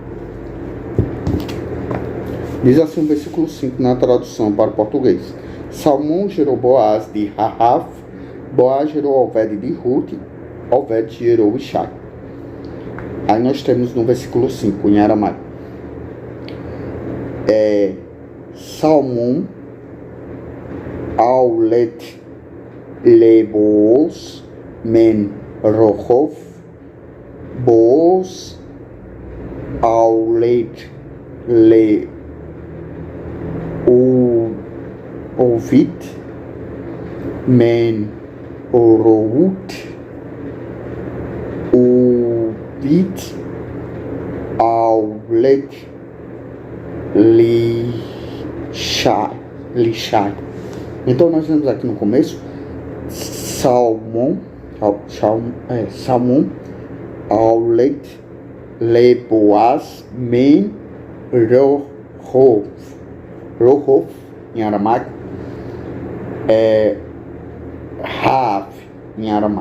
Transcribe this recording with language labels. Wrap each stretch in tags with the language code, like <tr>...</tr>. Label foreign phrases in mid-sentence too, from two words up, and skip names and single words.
<pt>Diz assim o versículo 5 na tradução para o português. Salmão gerou Boaz de Rahaf. Boaz gerou Obed de Ruth. Obed gerou Ishai. Aí nós temos no versículo 5, em aramaico.</pt> <arc>Salmão Aulet Leboos Men Rohof Boos Aulet Le Ovit Men Orout Uvit Aulet Lishai.</arc> <pt>Então nós vemos aqui no começo</pt> <arc>Salmão Aulet Leboaz Men Rohof</arc> <pt>em aramaico Rav em aramaico.</pt>